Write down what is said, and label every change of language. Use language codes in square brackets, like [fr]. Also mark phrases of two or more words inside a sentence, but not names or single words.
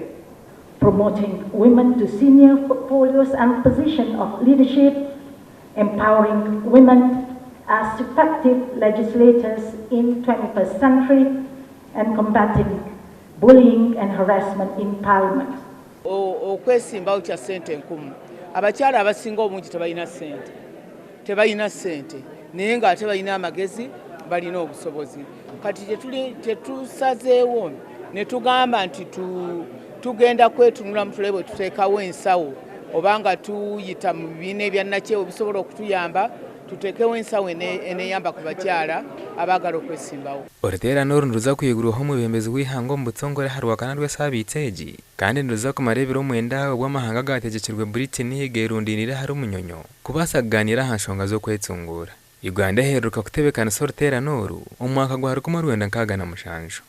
[en] Promoting women to senior portfolios and positions of leadership, empowering women as effective legislators in 21st century, and combating bullying and harassment in Parliament. [lg] Okwesimbawo kya ssente enkumu. Abakyala abasinga obungi tebalina ssente naye ng'ate balina amagezi, balina obusobozi. Kati tetusazeewo ne tugamba nti tugenda kwetunula mu tulebe tuteekawo ensawo oba nga tuyita mu bibiina ebyannakyewo bisobola okutuyamba tuteekewo ensawo eneyamba ku bakyala abaagala okwesimbawo. [nyn] Oruteerano oru niruza kuyigurwaho omwebembezi w'ihanga omu butongore aha rwakana rw'esaabiiti egi kandi niruza kumara ebiro 9 obw'amahanga gategekirwe Britain geerundiinire ahari Munyonyo kubaasa kugaanira aha nshonga z'okwetungura. Uganda eheruka kutebekanisa oruteerano oru omu mwaka gwa 1967.